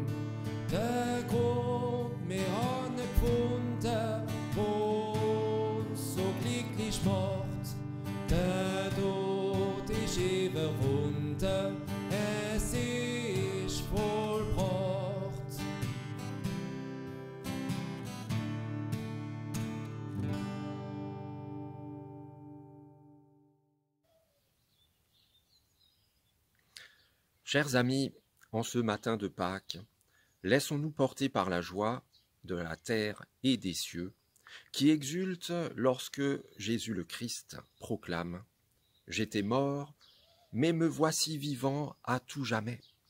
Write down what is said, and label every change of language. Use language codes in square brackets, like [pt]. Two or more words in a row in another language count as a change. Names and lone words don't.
[de] Der Grund wir haben gefunden, wo uns so glücklich macht. Der Tod ist überwunden, es ist vollbracht. [fr] Chers amis, en ce matin de Pâques, laissons-nous porter par la joie de la terre et des cieux, qui exulte lorsque Jésus le Christ proclame « J'étais mort, mais me voici vivant à tout jamais ».